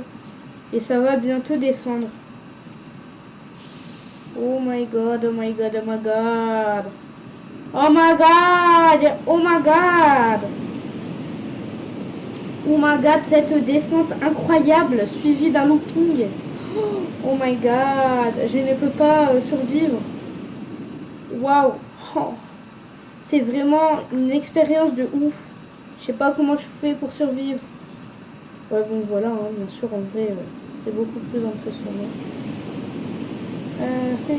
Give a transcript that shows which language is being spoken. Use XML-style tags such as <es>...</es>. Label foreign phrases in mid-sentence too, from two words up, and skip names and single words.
<fr>Et ça va bientôt descendre.</fr> <en>Oh my god, oh my god, oh my god. Oh my god, oh my god. Oh my god,</en> <fr>cette descente incroyable suivie d'un looping.</fr> <en>Oh my god,</en> <fr>je ne peux pas survivre. Waouh. Oh. C'est vraiment une expérience de ouf. Je sais pas comment je fais pour survivre. Ouais, bon voilà, bien sûr, en vrai, c'est beaucoup plus impressionnant. Hey.</fr>